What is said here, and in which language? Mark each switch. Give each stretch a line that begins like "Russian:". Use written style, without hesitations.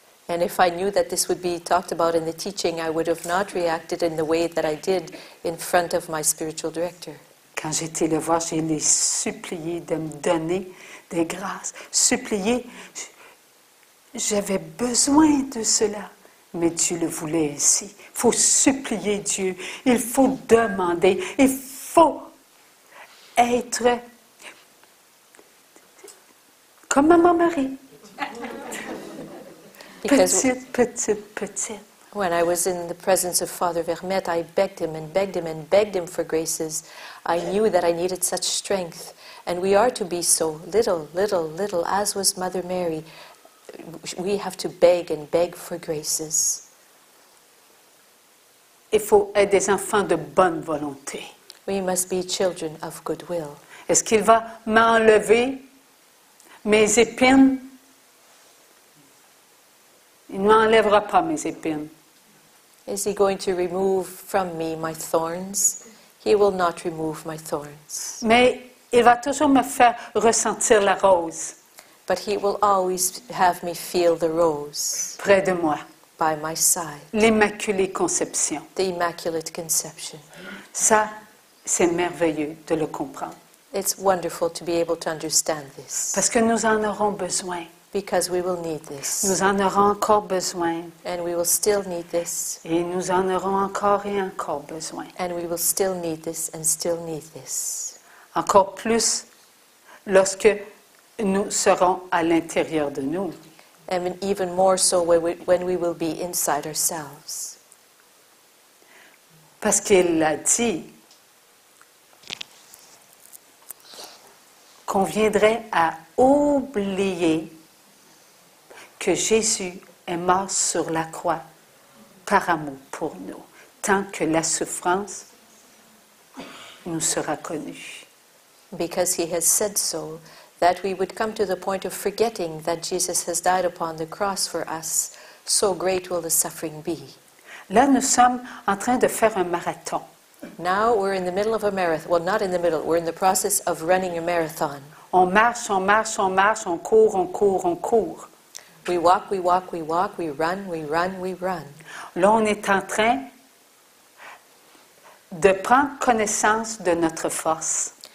English: And if I knew that this would be talked about in the teaching, I would have not reacted in the way that I did in front of my spiritual director.
French: Quand j'étais le voir, je l'ai supplié de me donner des grâces. Supplié, j'avais besoin de cela. Mais Dieu le voulait ainsi. Il faut supplier Dieu. Il faut demander. Il faut être comme Maman Marie. Petite.
English: When I was in the presence of Father Vermette, I begged him and begged him and begged him for graces. I knew that I needed such strength. And we are to be so little, little, little, as was Mother Mary. We have to beg and beg for graces.
French: Il faut être des enfants de bonne volonté.
English: We must be children of goodwill.
French: Est-ce qu'il va m'enlever mes épines? Il ne m'enlèvera pas mes épines.
English: Is he going to remove from me my thorns? He will not remove my thorns.
French: Mais il va toujours me faire ressentir la rose
English: But he will always have me feel the rose
French: près de moi.
English: by my side.
French: L'Immaculée Conception.
English: The Immaculate Conception.
French: Ça, c'est merveilleux de le comprendre.
English: It's wonderful to be able to understand this.
French: Parce que nous en aurons besoin.
English: Because we will need this.
French: Nous en aurons encore besoin.
English: And we will still need this.
French: Et nous en aurons encore et encore besoin.
English: And we will still need this and still need this.
French: Encore plus lorsque nous serons à l'intérieur de nous.
English: And even more so when we will be inside ourselves.
French: Parce qu'il l'a dit qu'on viendrait à oublier que Jésus est mort sur la croix par amour pour nous, tant que la souffrance nous sera connue.
English: Because he has said so, that we would come to the point of forgetting that Jesus has died upon the cross for us, so great will the suffering be.
French: Là, nous sommes en train de faire un marathon.
English: Now we're in the middle of a marathon. Well, not in the middle. We're in the process of running a marathon.
French: On marche, on marche, on marche, on court, on court, on court.
English: We walk, we walk, we walk, we run, we run, we run.
French: Là, on est en train de prendre connaissance de notre force.